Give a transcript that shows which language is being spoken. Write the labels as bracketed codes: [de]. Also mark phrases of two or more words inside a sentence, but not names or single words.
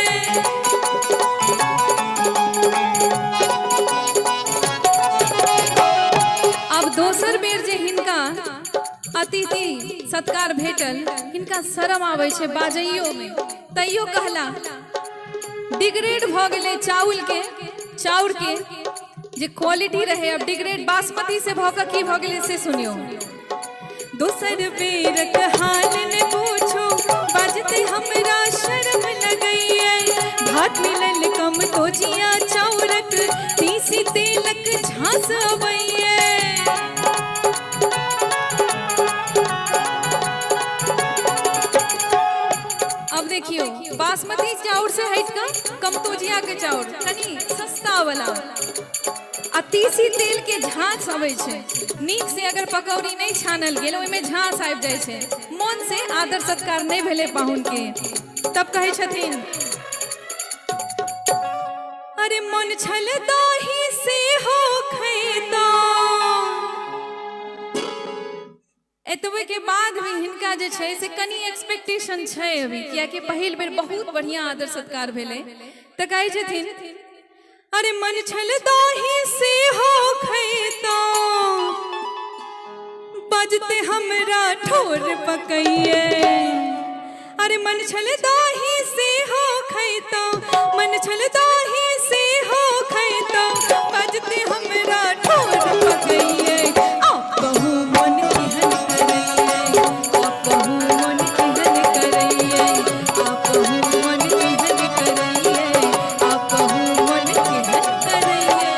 [mai] अब दोसर बेर जे हिनका अतिथि सत्कार भेटल, हिनका शर्म आवे छे बाजइयो में, तैयो कहला डिग्रेड भ गेले चाउर के जे क्वालिटी रहे अब डिग्रेड बासमती से भ के की भ गेले से सुनियो। दोसर बेर हाल ने पूछो बजते हमरा शर्म लगइए। भात मिलल कम तो जिया चाउरक तीसी तेलक झांस अबइए। अब देखियो बासमती चाउर से हट का कमतोजिया के चाउर कनी सस्ता वाला आ तीसी तेल के झांस अबै छे। नीक से अगर पकौड़ी नहीं छानल गेल ओइ में झांस आबि जाय छे, मन से आदर सत्कार नहीं भेले पाहुन के। तब कहे छथिन अरे मन छल दाही से हो खैता। एतबे के बाद भी हिनका जे छै से कनी एक्सपेक्टेशन छै अभी, किया कि पहिल बेर बहुत बढ़िया आदर सत्कार भेले। त कहे छथिन अरे मन छल दाही से हो खैता, बजते हमरा ठोर पकइए। अरे मन छल दाही से हो खैता, मन छल दाही से हो खैता, बजते हमरा ठोर पकइए। आप कहूँ मन केहन करइए, आप कहूँ मन केहन करइए, आप कहूँ मन केहन करइए, आप कहूँ मन केहन करइए।